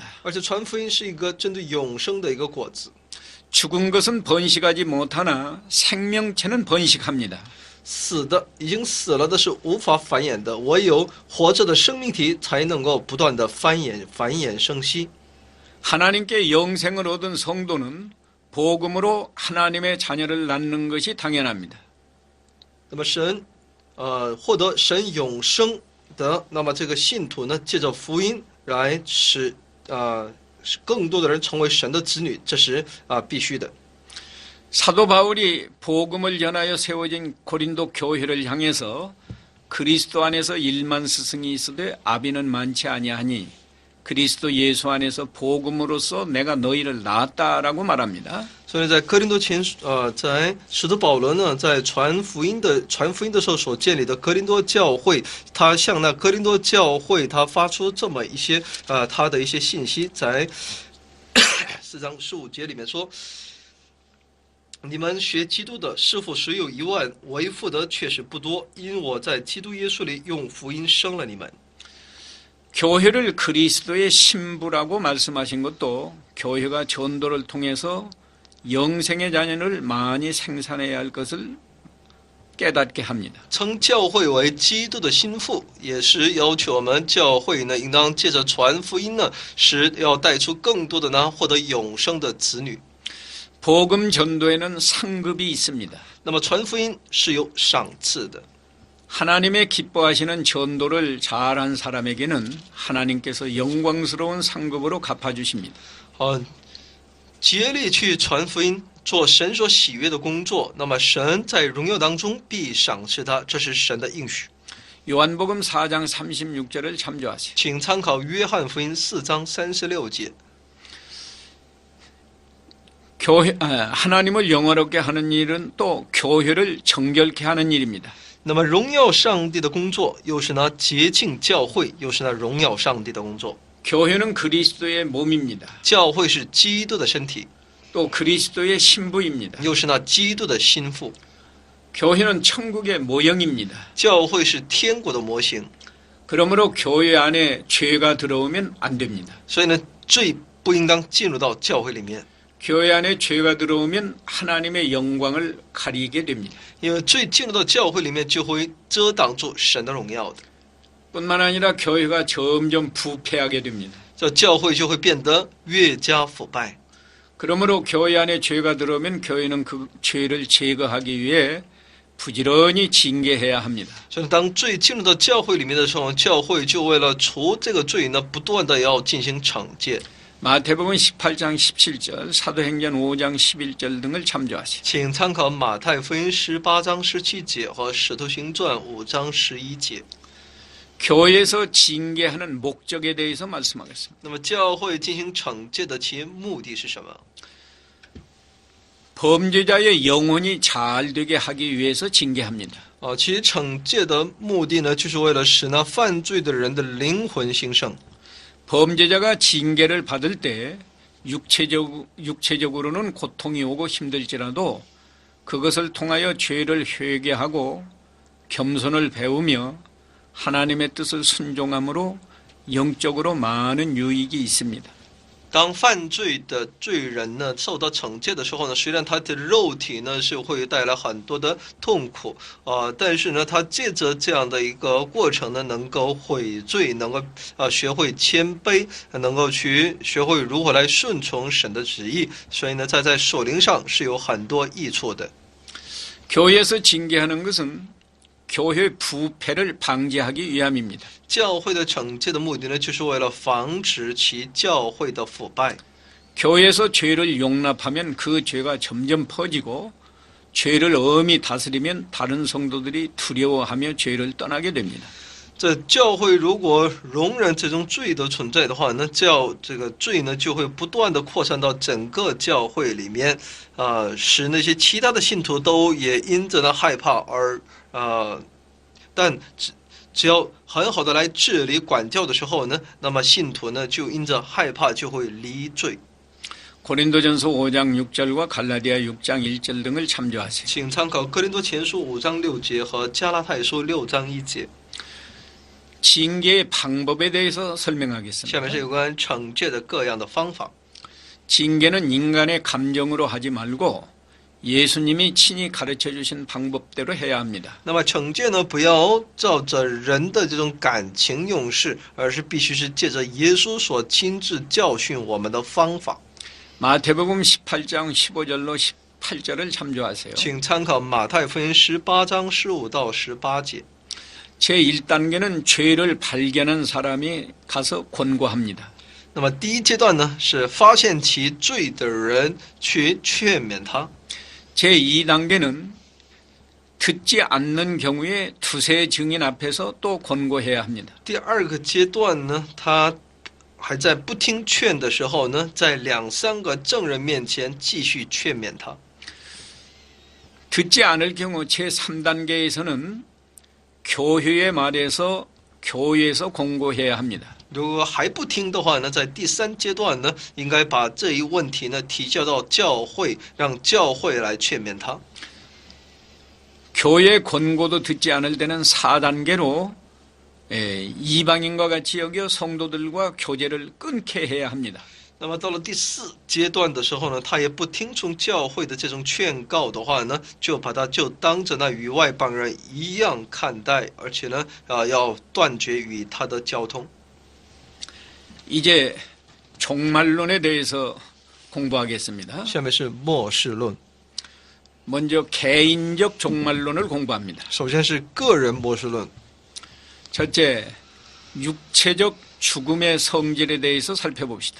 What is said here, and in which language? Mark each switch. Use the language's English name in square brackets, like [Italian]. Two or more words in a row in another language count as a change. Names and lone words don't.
[Chinese] 而且传福音是一个针对永生的一个果子。 [Korean] 죽은 것은 번식하지 못하나 생명체는 번식합니다. [Chinese] 已经死了的是无法繁衍的，唯有活着的生命体才能够不断的繁衍生息。 [Korean] 하나님께 영생을 얻은 성도는 복음으로 하나님의 자녀를 낳는 것이 당연합니다. [Chinese] 那么获得神永生的，那么这个信徒呢，借着福音来使更多的人成为神的子女，这是必须的。 [Korean] 사도 바울이 복음을 전하여 세워진 고린도 교회를 향해서 그리스도 안에서 1만 스승이 있으되 아비는 많지 아니하니 그리스도 예수 안에서 복음으로써 내가 너희를 낳았다라고 말합니다. [Chinese] 所以在哥林多前在使徒保罗呢，在传福音的时候所建立的哥林多教会，他向那哥林多教会他发出这么一些他的一些信息，在4章15节里面说。你们学基督的，师傅实有1万，为父的确实不多，因我在基督耶稣里用福音生了你们。 [Korean] 교회를 그리스도의 신부라고 말씀하신 것도 교회가 전도를 통해서 영생의 자녀를 많이 생산해야 할 것을 깨닫게 합니다. [Chinese] 称教会为基督的心腹，也是要求我们教会呢，应当借着传福音呢，使要带出更多的呢，获得永生的子女。 [Korean] 복음 전도에는 상급이 있습니다. [Chinese] 那么传福音是有赏赐的。 [Korean] 하나님의 기뻐하시는 전도를 잘한 사람에게는 하나님께서 영광스러운 상급으로 갚아주십니다. [Chinese] 竭力去传福音，做神所喜悦的工作，那么神在荣耀当中必赏赐他，这是神的应许。 [Korean] 요한복음 4장 36절을 참조하세요. [Chinese] 请参考约翰福音4章36节。 [Korean] 하나님을 영화롭게 하는 일은 또 교회를 정결케 하는 일입니다. [Chinese] 那么荣耀上帝的工作，又是那洁净教会，又是那荣耀上帝的工作。 [Korean] 교회는 그리스도의 몸입니다. [Chinese] 教会是基督的身体， [Korean] 또 그리스도의 신부입니다. [Chinese] 又是那基督的心腹。 [Korean] 교회는 천국의 모형입니다. [Chinese] 教会是天国的模型， [Korean] 그러므로 교회 안에 죄가 들어오면 안 됩니다. [Chinese] 所以呢，罪不应当进入到教会里面， [Korean] 교회 안에 죄가 들어오면 하나님의 영광을 가리게 됩니다. [Chinese] 因为罪进入到教会里面，就会遮挡住神的荣耀的。 [Korean] 뿐만 아니라 교회가 점점 부패하게 됩니다. [Chinese] 这教会就会变得越加腐败。 [Korean] 그러므로 교회 안에 죄가 들어오면 교회는 그 죄를 제거하기 위해 부지런히 징계해야 합니다. [Chinese] 所以当罪进入到教会里面的时候，教会就为了除这个罪呢，不断的要进行惩戒。 [Korean] 마태복음 18장 17절, 사도행전 5장 11절 등을 참조하시오. [Chinese] 请参考马太福音18章17节和使徒行传5章11节。 [Korean] 교회에서 징계하는 목적에 대해서 말씀하겠습니다. [Chinese] 那么教会进行惩戒的其目的是什么？ [Korean] 범죄자의 영혼이 잘 되게 하기 위해서 징계합니다. [Chinese] 其惩戒的目的呢，就是为了使那犯罪的人的灵魂兴盛。 [Korean] 범죄자가 징계를 받을 때 육체적으로는 고통이 오고 힘들지라도 그것을 통하여 죄를 회개하고 겸손을 배우며 하나님의 뜻을 순종함으로 영적으로 많은 유익이 있습니다. [Chinese] 当犯罪的罪人呢受到惩戒的时候呢，虽然他的肉体呢是会带来很多的痛苦但是呢，他借着这样的一个过程呢，能够悔罪，能够学会谦卑，能够去学会如何来顺从神的旨意，所以呢，在属灵上是有很多益处的。 [Korean] 교회에서 징계하는 것은 교회 부패를 방지하기 위함입니다. [Chinese] 教会的惩戒的目的呢，就是为了防止其教会的腐败。 [Korean] 교회에서 죄를 용납하면 그 죄가 점점 퍼지고 죄를 엄히 다스리면 다른 성도들이 두려워하며 죄를 떠나게 됩니다. [Chinese] 这教会如果容忍这种罪的存在的话，那这个罪呢就会不断的扩散到整个教会里面，使那些其他的信徒都也因着呢害怕而但只要很好的来治理管教的时候呢，那么信徒呢就因着害怕就会离罪。 [Korean] 고린도전서 5장 6절과 갈라디아 6장 1절 등을 참조하세요. [Chinese] 请参考哥林多前书5章6节和加拉太书6章1节。 [Korean] 징계의 방법에 대해서 [Chinese] 下面是 [Korean] 설명하겠습니다. [Chinese] 有关惩戒的各样的方法。 [Korean] 징계는 인간의 감정으로 하지 말고 예수님이 친히 가르쳐 주신 방법대로 해야 합니다. [Chinese] 那么惩戒呢，不要照着人的这种感情用事，而是必须是借着耶稣所亲自教训我们的方法。 [Korean] 마태복음 18장 15절로 18절을 참조하세요. [Chinese] 请参考马太福音18章15到18节。 [Korean] 제1단계는 죄를 발견한 사람이 가서 권고합니다. [Chinese] 那么第一阶段呢，是发现其罪的人去劝勉他。 [Korean] 제2단계는 듣지 않는 경우에 두세 증인 앞에서 또 권고해야 합니다. [Chinese] 第二个阶段呢，他还在不听劝的时候呢，在2、3个证人面前继续劝勉他。 [Korean] 듣지 않을 경우 제3단계에서는 교회의 말에서 교회에서 권고해야 합니다. [Chinese] 如果还不听的话呢，在第3阶段呢，应该把这一问题呢提交到教会，让教会来劝勉他。 [Korean] 교회 권고도 듣지 않을 때는 4단계로 이방인과 같이 여겨 성도들과 교제를 끊게 해야 합니다. [Chinese] 那么到了第4阶段的时候呢，他也不听从教会的这种劝告的话呢，就把他就当着那与外邦人一样看待，而且呢，要断绝与他的交通。 [Korean] 이제 종말론에 대해서 공부하겠습니다. [Chinese] 下面是末世论， [Korean] 먼저 개인적 종말론을 공부합니다. [Chinese] 首先是个人末世论， [Korean] 첫째, 육체적 죽음의 성질에 대해서 살펴봅시다.